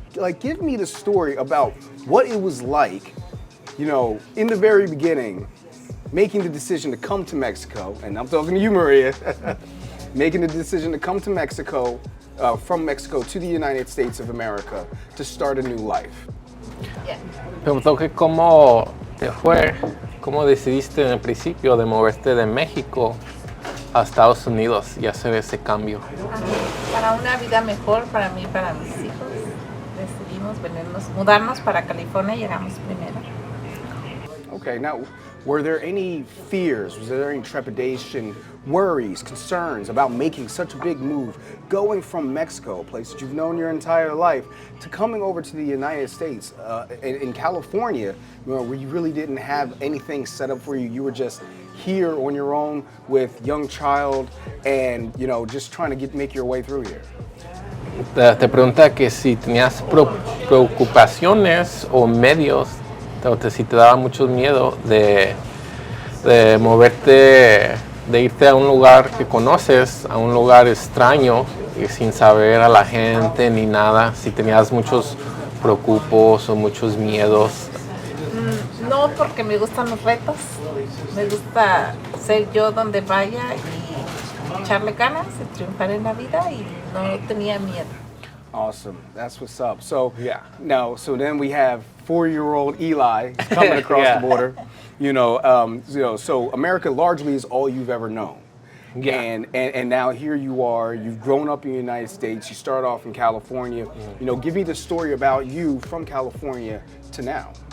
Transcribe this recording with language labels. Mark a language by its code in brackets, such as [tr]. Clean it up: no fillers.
[en] Like, give me the story about what it was like, you know, in the very beginning, making the decision to come to Mexico, and I'm talking to you, Maria, making the decision to come to Mexico, from Mexico to the United States of America to start a new life. [es] Preguntó que cómo te fue, cómo decidiste en el principio de moverte de México a Estados Unidos y hacer ese cambio. Para una vida mejor para mí y para mis hijos, decidimos mudarnos para California y llegamos primero. [en] Okay, now, were there any fears, was there any trepidation, worries, concerns about making such a big move, going from Mexico, a place that you've known your entire life, to coming over to the United States, in California, you know, where you really didn't have anything set up for you, you were just here on your own with young child and, you know, just trying to make your way through here? [es] Te pregunta que si tenías preocupaciones o medios, si te daba mucho miedo de moverte, de irte a un lugar que conoces, a un lugar extraño y sin saber a la gente ni nada, si tenías muchos preocupos o muchos miedos. No, porque me gustan los retos, me gusta ser yo donde vaya y echarle ganas y triunfar en la vida y no tenía miedo. [en] Awesome, that's what's up. So Yeah. now, so then we have 4-year-old Eli coming across Yeah. the border. You know, so America largely is all you've ever known. Yeah. And now here you are. You've grown up in the United States. You start off in California. You know, give me the story about you from California to now.